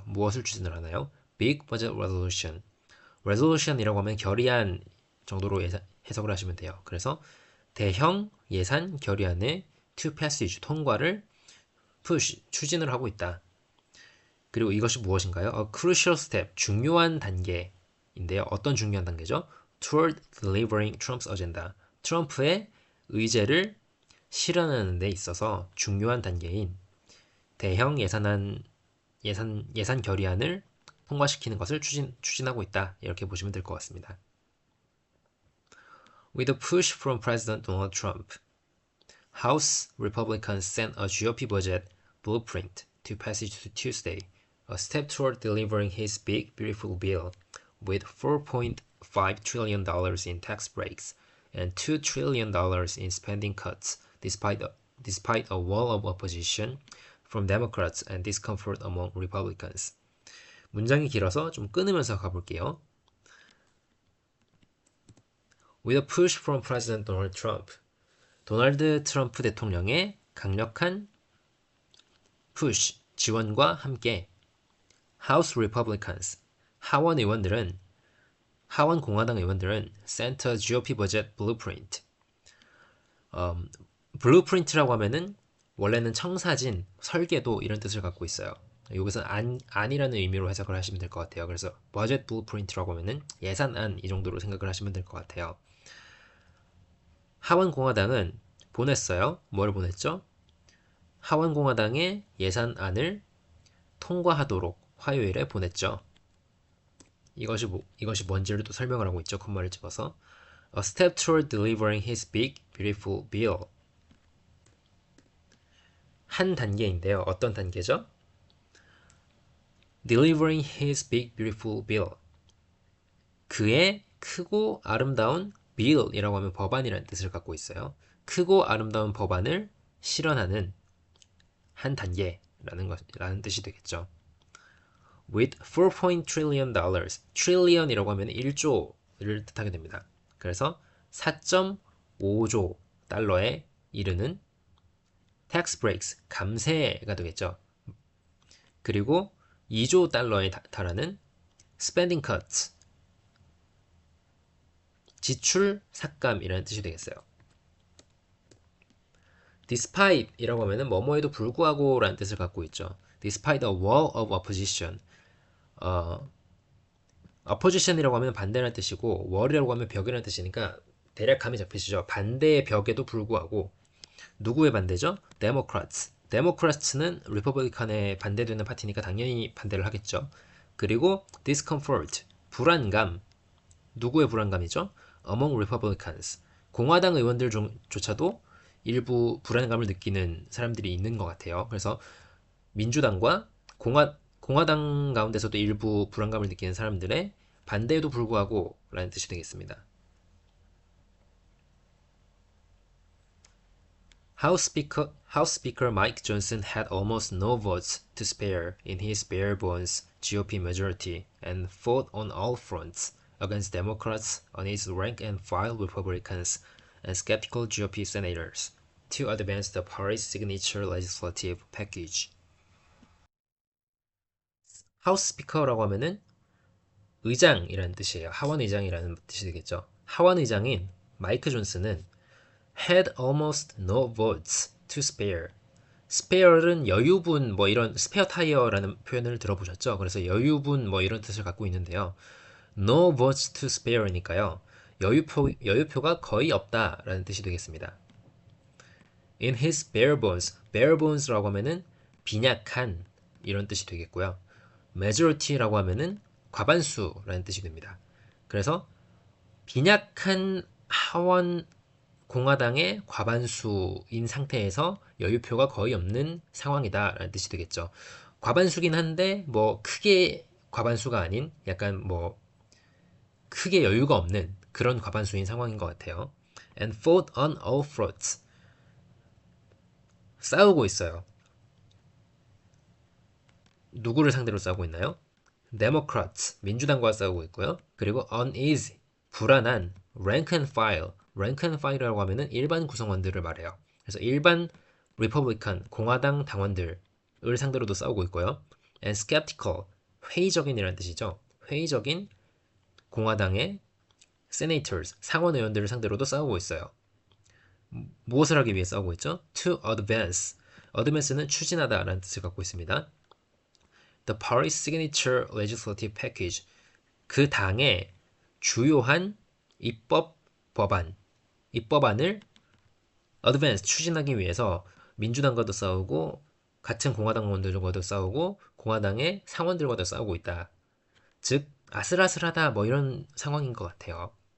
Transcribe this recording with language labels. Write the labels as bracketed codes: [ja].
[ko] 무엇을 추진을 하나요? [en] Big Budget Resolution. [ko] Resolution이라고 하면 결의안 정도로 해석을 하시면 돼요. 그래서 대형 예산 결의안의 [en] to passage [ko] 통과를 push 추진을 하고 있다. 그리고 이것이 무엇인가요? [en] A crucial step [ko] 중요한 단계인데요. 어떤 중요한 단계죠? [en] Toward delivering Trump's agenda. [ko] 트럼프의 의제를 실현하는 데 있어서 중요한 단계인 대형 예산 결의안을 통과시키는 것을 추진하고 있다. 이렇게 보시면 될 것 같습니다. [en] With a push from President Donald Trump, House Republicans sent a GOP budget blueprint to passage Tuesday, a step toward delivering his big, beautiful bill with $4.5 trillion in tax breaks and $2 trillion in spending cuts, despite a wall of opposition from Democrats and discomfort among Republicans. [ko] 문장이 길어서 좀 끊으면서 가볼게요. [en] With a push from President Donald Trump. [ko] 도널드 트럼프 대통령의 강력한 push, 지원과 함께 [en] House Republicans, [ko] 하원 공화당 의원들은 [en] sent a GOP budget blueprint. [ko] blueprint라고 하면은 원래는 청사진, 설계도 이런 뜻을 갖고 있어요. 여기서 안이라는 의미로 해석을 하시면 될 것 같아요. 그래서 budget blueprint라고 하면은 예산안 이 정도로 생각을 하시면 될 것 같아요. 하원 공화당은 보냈어요. 뭘 보냈죠? 하원 공화당의 예산안을 통과하도록 화요일에 보냈죠. 이것이 뭔지를 또 설명을 하고 있죠. 콤마를 집어서 [en] A step toward delivering his big, beautiful bill. [ko] 한 단계인데요. 어떤 단계죠? [en] Delivering his big, beautiful bill. [ko] 그의 크고 아름다운 bill이라고 하면 법안이라는 뜻을 갖고 있어요. 크고 아름다운 법안을 실현하는 한 단계라는 뜻이 되겠죠. [en] With 4.0 trillion dollars, [ko] trillion이라고 하면 1조를 뜻하게 됩니다. 그래서 4.5조 달러에 이르는 [en] tax breaks, [ko] 감세가 되겠죠. 그리고 2조 달러에 달하는 [en] spending cuts, [ko] 지출 삭감이라는 뜻이 되겠어요. despite이라고 하면은 뭐뭐에도 불구하고라는 뜻을 갖고 있죠. [en] despite a wall of opposition. [ko] opposition이라고 하면 반대라는 뜻이고 wall이라고 하면 벽이라는 뜻이니까 대략 감이 잡히시죠. 반대의 벽에도 불구하고 누구의 반대죠? [en] Democrats. [ko] Democrats는 리퍼블리칸에 반대되는 파티니까 당연히 반대를 하겠죠. 그리고 discomfort, 불안감. 누구의 불안감이죠? [en] Among Republicans. [ko] 공화당 의원들조차도 일부 불안감을 느끼는 사람들이 있는 것 같아요. 그래서 민주당과 공화당 가운데서도 일부 불안감을 느끼는 사람들의 반대에도 불구하고 라는 뜻이 되겠습니다. [en] House Speaker Mike Johnson had almost no votes to spare in his bare-bones GOP majority and fought on all fronts against Democrats on his rank-and-file Republicans and skeptical GOP senators to advance the party's signature legislative package. [ko] 하우스 스피커라고 하면은 의장이라는 뜻이에요. 하원 의장이라는 뜻이 되겠죠. 하원 의장인 마이크 존슨은 [en] had almost no votes to spare. [ko] spare는 여유분 뭐 이런 스페어 타이어라는 표현을 들어보셨죠? 그래서 여유분 뭐 이런 뜻을 갖고 있는데요. [en] no votes to spare [ko] 니까요. 여유표가 거의 없다라는 뜻이 되겠습니다. [en] in his bare bones [ko] 라고 하면은 빈약한 이런 뜻이 되겠고요. majority라고 하면은 과반수라는 뜻이 됩니다. 그래서 빈약한 하원 공화당의 과반수인 상태에서 여유표가 거의 없는 상황이다라는 뜻이 되겠죠. 과반수긴 한데 뭐 크게 과반수가 아닌 약간 뭐 크게 여유가 없는 그런 과반수인 상황인 것 같아요. [en] And fought on all fronts. [ko] 싸우고 있어요. 누구를 상대로 싸우고 있나요? Democrats, 민주당과 싸우고 있고요. 그리고 uneasy, 불안한 [en] rank and file. rank and file [ko] 이라고 하면은 일반 구성원들을 말해요. 그래서 일반 Republican, 공화당 당원들을 상대로도 싸우고 있고요. [en] And skeptical, [ko] 회의적인이라는 뜻이죠. 회의적인 공화당의 senators, 상원 의원들을 상대로도 싸우고 있어요. 무엇을 하기 위해 싸우고 있죠? [en] To advance. [ko] advance는 추진하다라는 뜻을 갖고 있습니다. [en] The party's signature legislative package. [ko] 그 당의 주요한 입법안을 advance, 추진하기 위해서 민주당과도 싸우고 같은 공화당 의원들과도 싸우고 공화당의 상원들과도 싸우고 있다. 즉 아슬아슬하다 뭐 이런 상황인 것 같아요.